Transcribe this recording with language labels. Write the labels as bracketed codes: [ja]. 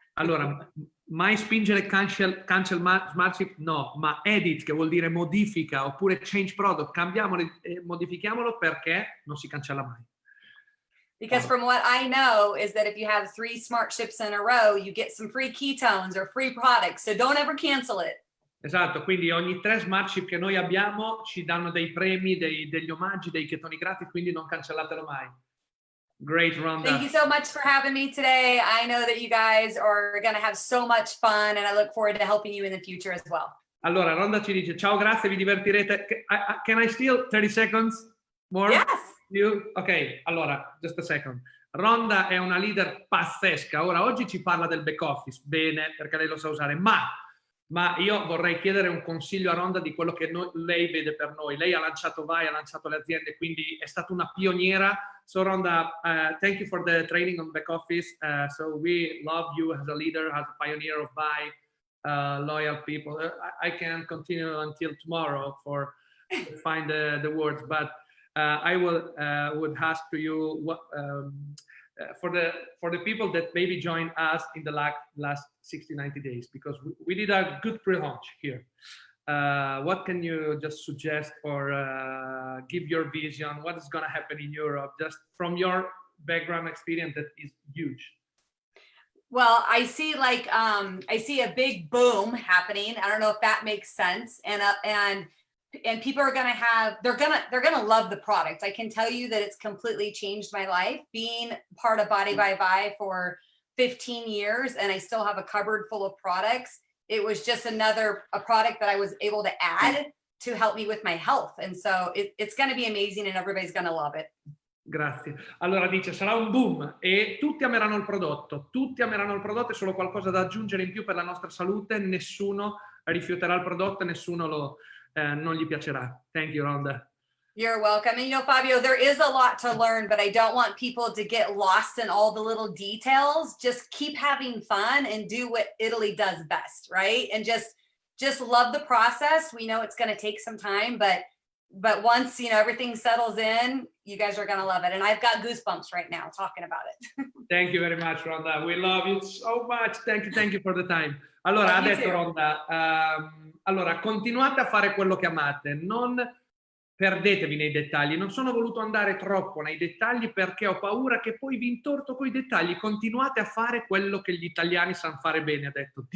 [it] Allora, mai spingere cancel SmartShip? No, ma edit, che vuol dire modifica, oppure change product, cambiamolo e modifichiamolo, perché non si cancella mai. [en] Because from what I know is that if you have 3 SmartShips in a row, you get some free ketones or free products. So don't ever cancel it. [it] Esatto, quindi ogni 3 SmartShip che noi abbiamo ci danno dei premi, degli omaggi, dei chetoni gratis, quindi non cancellatelo mai. [en] Great, Rhonda. Thank you so much for having me today. I know that you guys are going to have so much fun and I look forward to helping you in the future as well. [it] Allora, Rhonda ci dice, ciao, grazie, vi divertirete. [en] Can I steal 30 seconds more? Yes. [it] Ok, allora, [en] just a second. [it] Rhonda è una leader pazzesca. Ora, oggi ci parla del back office, bene, perché lei lo sa usare, ma Ma io vorrei chiedere un consiglio a Rhonda di quello che lei vede per noi. Lei ha lanciato Vai, ha lanciato le aziende, quindi è stata una pioniera. [en] So Rhonda, thank you for the training on back office. So we love you as a leader, as a pioneer of Vai, loyal people. I can continue until tomorrow for to find the words, but I would ask to you what for the people that maybe joined us in the last 60-90 days, because we did a good pre-launch here. What can you just suggest or give your vision? What is going to happen in Europe, just from your background experience that is huge? Well, I see I see a big boom happening. I don't know if that makes sense. And people are going to have, they're going to love the product. I can tell you that it's completely changed my life, being part of Body by Vi for 15 years. And I still have a cupboard full of products. It was just a product that I was able to add to help me with my health. And so it's going to be amazing and everybody's going to love it. [it] Grazie. Allora dice, sarà un boom e tutti ameranno il prodotto. Tutti ameranno il prodotto, è solo qualcosa da aggiungere in più per la nostra salute. Nessuno rifiuterà il prodotto e nessuno non gli piacerà. [en] Thank you, Rhonda. You're welcome. And Fabio, there is a lot to learn, but I don't want people to get lost in all the little details. Just keep having fun and do what Italy does best, right? And just love the process. We know it's going to take some time, but once everything settles in, you guys are going to love it. And I've got goosebumps right now talking about it. Thank you very much, Rhonda. We love you so much. Thank you for the time. [it] Allora, ha detto Rhonda, allora, continuate a fare quello che amate, non perdetevi nei dettagli. Non sono voluto andare troppo nei dettagli perché ho paura che poi vi intorto coi dettagli. Continuate a fare quello che gli italiani sanno fare bene, ha detto.